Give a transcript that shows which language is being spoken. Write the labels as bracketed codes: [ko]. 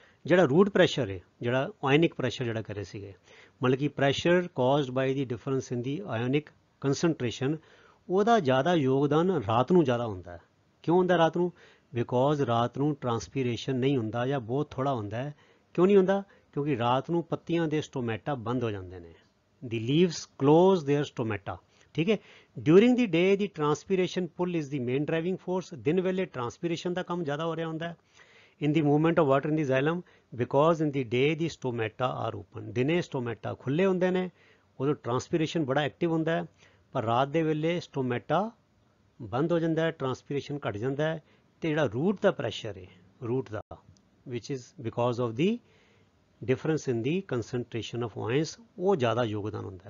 [pa] ਜਿਹੜਾ route pressure ਹੈ, ਜਿਹੜਾ ਆਇਨਿਕ ਪ੍ਰੈਸ਼ਰ ਜਿਹੜਾ ਕਰੇ ਸੀਗੇ, ਮਤਲਬ ਕਿ [en] pressure caused by the difference in the ionic concentration, [pa] ਉਹਦਾ ਜ਼ਿਆਦਾ ਯੋਗਦਾਨ ਰਾਤ ਨੂੰ ਜ਼ਿਆਦਾ ਹੁੰਦਾ ਹੈ। ਕਿਉਂ ਹੁੰਦਾ ਰਾਤ ਨੂੰ? ਬਿਕੋਜ਼ ਰਾਤ ਨੂੰ ਟਰਾਂਸਪੀਰੇਸ਼ਨ ਨਹੀਂ ਹੁੰਦਾ ਜਾਂ ਬਹੁਤ ਥੋੜਾ ਹੁੰਦਾ ਹੈ। ਕਿਉਂ ਨਹੀਂ ਹੁੰਦਾ? ਕਿਉਂਕਿ ਰਾਤ ਨੂੰ ਪੱਤੀਆਂ ਦੇ ਸਟੋਮੈਟਾ ਬੰਦ ਹੋ ਜਾਂਦੇ ਨੇ, [en] The leaves close their stomata. [pa] ਠੀਕ ਹੈ, [en] During the day the transpiration pull is the main driving force. [pa] ਦਿਨ ਵੇਲੇ ਟਰਾਂਸਪੀਰੇਸ਼ਨ ਦਾ ਕੰਮ ਜ਼ਿਆਦਾ ਹੋ ਰਿਹਾ ਹੁੰਦਾ ਹੈ [en] in the movement of water in the xylem, because in the day the stomata are open। [pa] ਦਿਨੇ ਸਟੋਮੈਟਾ ਖੁੱਲੇ ਹੁੰਦੇ ਨੇ, ਉਦੋਂ ਟਰਾਂਸਪੀਰੇਸ਼ਨ ਬੜਾ ਐਕਟਿਵ ਹੁੰਦਾ ਹੈ, ਪਰ ਰਾਤ ਦੇ ਵੇਲੇ ਸਟੋਮੈਟਾ ਬੰਦ ਹੋ ਜਾਂਦਾ ਹੈ, ਟਰਾਂਸਪੀਰੇਸ਼ਨ ਘਟ ਜਾਂਦਾ ਹੈ, ਤੇ ਜਿਹੜਾ ਰੂਟ ਦਾ ਪ੍ਰੈਸ਼ਰ ਹੈ, route ਦਾ, [en] which is because of the difference in the concentration of ions, [pa] ਉਹ ਜ਼ਿਆਦਾ ਯੋਗਦਾਨ ਹੁੰਦਾ ਹੈ।